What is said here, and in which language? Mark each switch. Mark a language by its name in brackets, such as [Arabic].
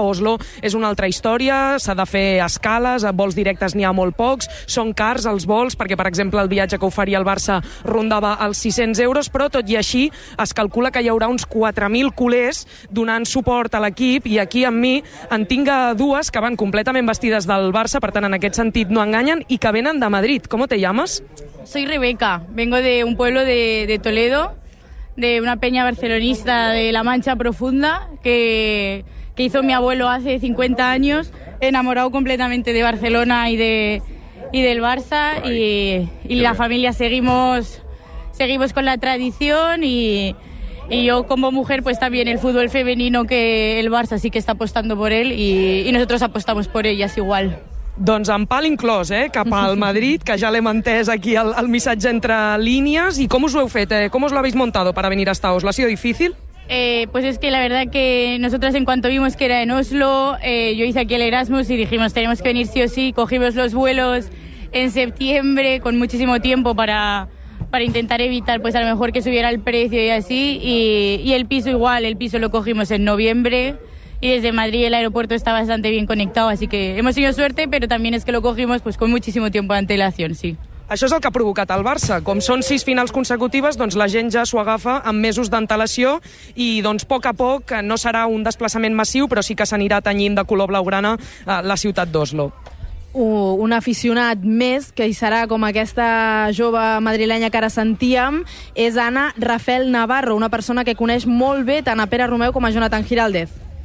[Catalan] Oslo és una altra història, s'ha de fer escales, vols directes n'hi ha molt pocs, són cars els vols, perquè per exemple el viatge que oferia el Barça rondava els 600 euros, però tot i així es calcula que hi haurà uns 4.000 culers donant suport a l'equip, i aquí amb mi en tinc dues que van completament vestides del Barça, per tant en aquest sentit no enganyen, i que venen a Madrid. [Spanish] ¿Cómo te llamas? Soy Rebeca, vengo de un pueblo de Toledo, de una peña barcelonista de La Mancha Profunda, que hizo mi abuelo hace 50 años, enamorado completamente de Barcelona y del Barça, y la familia seguimos con la tradición, y yo como mujer pues también el fútbol femenino, que el Barça sí que está apostando por él y nosotros apostamos por ellas igual. [Catalan] Doncs en pal inclòs, cap al Madrid, que ja l'hem entès aquí el missatge entre línies. I com us ho heu fet? [Spanish] Com us l'habéis montado para venir hasta Oslo? ¿Ha sido difícil? Pues es que la verdad que nosotras, en cuanto vimos que era en Oslo, yo hice aquí el Erasmus y dijimos, tenemos que venir sí o sí. Cogimos los vuelos en septiembre con muchísimo tiempo para intentar evitar, pues a lo mejor, que subiera el precio y así. Y el piso igual, el piso lo cogimos en noviembre. Y desde Madrid el aeropuerto está bastante bien conectado, así que hemos tenido suerte, pero también es que lo cogimos pues con muchísimo tiempo de antelación, sí. [Catalan] Això és el que ha provocat el Barça. Com són 6 finals consecutives, doncs la gent ja s'ho agafa amb mesos d'antelació, i doncs a poc a poc no serà un desplaçament massiu, però sí que s'anirà tenyint de color blaugrana la ciutat d'Oslo. Un aficionat més que hi serà, com aquesta jove madrilenya que ara sentíem, és Anna Rafael Navarro, una persona que coneix molt bé tant a Pere Romeu com a Jonathan Giraldez.